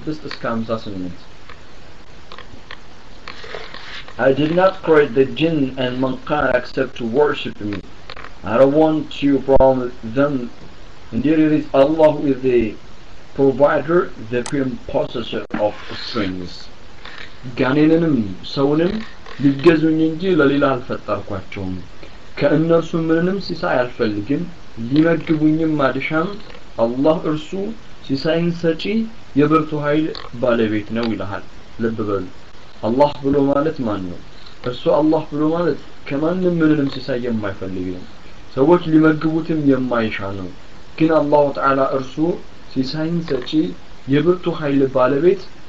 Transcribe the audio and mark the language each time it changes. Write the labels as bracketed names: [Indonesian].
[Amharic] እስከ 58 [English] I did not create the jinn and mankind except to worship me. I don't want you from them. Indeed it is Allah who is the provider, the firm possessor of strings. [Amharic] ጋኔንንም ሰውንም ሊገዙኝ እንጂ ለሌላ አልፈጠርኳቸውም ከእነርሱ ምንንም ሲሳይ አልፈልግም ሊመግቡኝም አልሻም አላህ እርሱ ሲሳይን ሰጪ የብርቱ ኃይል ባለቤት ነው ይላል ልብ በሉ አላህ ብሎ ማለት ማን ነው እርሱ አላህ ብሎ ማለት ከማንም ምንንም ሲሳይ የማይፈልግ ነው ሰዎች ሊመግቡትም የማይሻ ነው ግን አላህ ተዓላ እርሱ ሲሳይን ሰጪ የብርቱ ኃይል ባለቤት